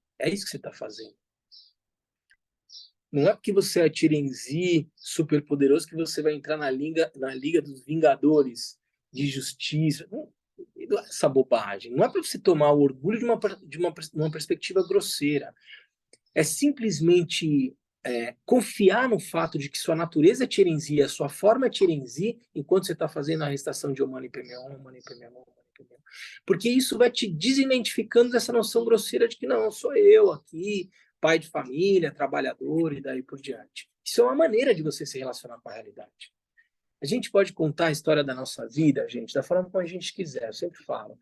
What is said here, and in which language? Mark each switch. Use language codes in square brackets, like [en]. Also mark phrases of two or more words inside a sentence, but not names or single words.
[pt] É isso que você está fazendo. Não é porque você é Tirenzi super poderoso que você vai entrar na liga dos Vingadores de Justiça. Essa bobagem. Não é para você tomar o orgulho de uma perspectiva grosseira. é simplesmente confiar no fato de que sua natureza é Chirenzi, a sua forma é Chirenzi, enquanto você está fazendo a recitação de [sa] ॐ मणि पद्मे हूँ, ॐ मणि पद्मे हूँ, ॐ मणि पद्मे हूँ. [pt] Porque isso vai te desidentificando dessa noção grosseira de que não, sou eu aqui, pai de família, trabalhador e daí por diante. Isso é uma maneira de você se relacionar com a realidade. A gente pode contar a história da nossa vida, gente, da forma como a gente quiser, eu sempre falo.